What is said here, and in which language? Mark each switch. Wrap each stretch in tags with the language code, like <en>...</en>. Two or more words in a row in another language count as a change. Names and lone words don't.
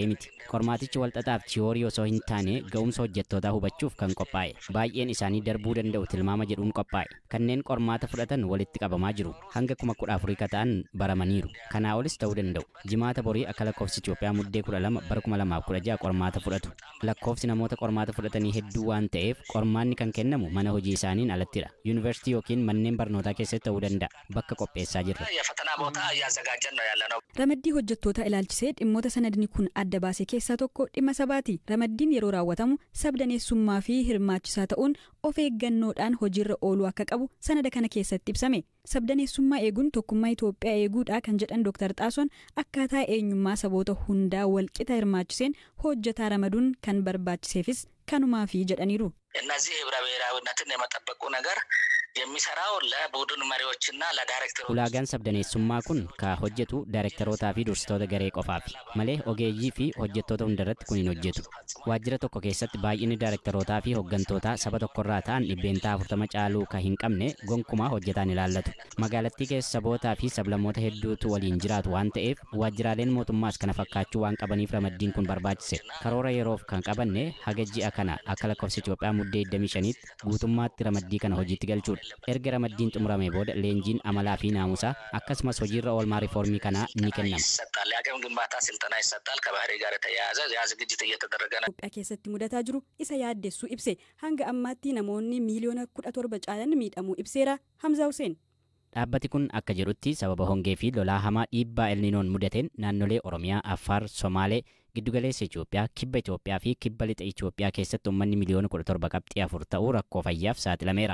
<om>miti qormaatichi walxaxaaf tiyoorii osoo hin taane ga'umsa hojjettootaa hubachuuf kan qophaa'e baay'een isaanii darbuu danda'u tilmaama jedhuun qophaa'e kanneen qormaata fudhatan walitti qabamaa jiru hanga 14,000 ta'an baramaniiru kanaa olis ta'uu danda'u jimaata borii akka lakkoofsi Itoophiyaa muddee 12 bara 2016 qormaata fudhatu lakkoofsi namoota qormaata fudhatanii hedduu waan ta'eef qormaanni kan kennamu mana hojii isaaniin alattidha yuunivarsiitii yookiin manneen barnootaa keessatti ta'uu danda'a bakka qopheessaa jirra</om> <am>የፈተና ቦታ እያዘጋጀን ነው ያለነው</am> <om>Ramaddii hojjettoota ilaalchisee dhimmoota sanadni kun adda baasee keessaa tokko dhimma sabaati. Ramaddiin yeroo raawwatamu sabdaneessummaa fi hirmaachisaa ta'uun of eeggannoodhaan hojiirra ooluu akka qabu sanada kana keessatti ibsame. Sabdaneessummaa eeguun tokkummaa Itoophiyaa eeguudha kan jedhan Dr. Xaasoon akkaataa eenyummaa saboota hundaa walqixa hirmaachiseen hojjetaa ramaduun kan barbaachiseefis kanumaa fi jedhaniiru.</om> <am>እነዚህ ህብረ ብሔራዊነትን የመጠበቁ ነገር የሚሰራው ለቡድን መሪዎችና ለዳይሬክተሮች</am> <om>ulaagaan sabdaneessummaa kun ka hojjetu daarektarootaa fi dursitoota garee qofaafi malee ogeeyyii fi hojjettoota hundarratti kun hin hojjetu waajjira tokko keessatti baay'inni daarektarootaa fi hoggantootaa saba tokkorraa ta'an 140 caaluu ka hin qabne gonkumaa hojjetaan ilaallatu magaalattii keessa sabootaa fi sablammoota hedduutu waliin jiraatu waan ta'eef waajjiraaleen mootummaas kana fakkaachuu waan qabaniif ramaddiin kun barbaachise karoora yeroof kan qabanne haga ji'a kana akka lakkoofsa Itoophiyaa muddee 25tti guutummaatti ramaddii kana hojiitti galchuudha erga ramaddiin xumurame booda leenjiin amalaa fi naamusaa akkasumas hojiirra oolmaa riiformii kanaa ni kennama.</om> <am>ይሰጣል የአቅም ግንባታ ስልጠና ይሰጣል ከባህሪ ጋር የተያያዘ ያ ዝግጅት እየተደረገ ነው</am> <om>Itoophiyaa keessatti mudataa jiru isa yaaddessuu ibse hanga ammaatti namoonni miiliyoona 17 caalan miidhamuu ibseera. Hamza Hussein Dhaabbati kun akka jedhutti sababa hongee fi lolaa hamaa dhiibbaa elninoon mudateen naannolee Oromiyaa, Affaar, Somaalee, giddugaleessa Itoophiyaa, kibba Itoophiyaa fi kibba lixa Itoophiyaa keessatti uummanni miliyoona 17.4 ta'uu rakkoo fayyaaf saaxilameera.</om>